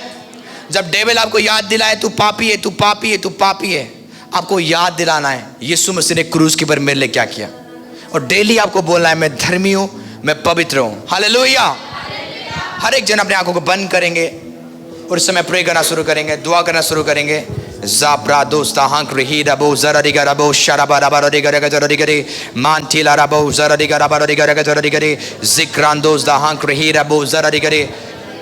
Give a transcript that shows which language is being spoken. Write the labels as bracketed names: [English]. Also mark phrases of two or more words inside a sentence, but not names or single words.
[Hindi] जब डेविल आपको याद दिलाए तू पापी है, तू पापी है, तू पापी है, आपको याद दिलाना है यीशु मसीह ने क्रूस के ऊपर मेरे लिए क्या किया, और डेली आपको बोलना है मैं धर्मी हूं, मैं पवित्र हूं। हालेलुया। हर एक जन अपने आंखों को बंद करेंगे और इस समय प्रे करना शुरू करेंगे, दुआ करना शुरू करेंगे। Zabrados da hankrihida bo zaradigarabo sharabarabaradigare mantila rabo zaradigarabaradigare zikrandos da hankrihida bo zaradigare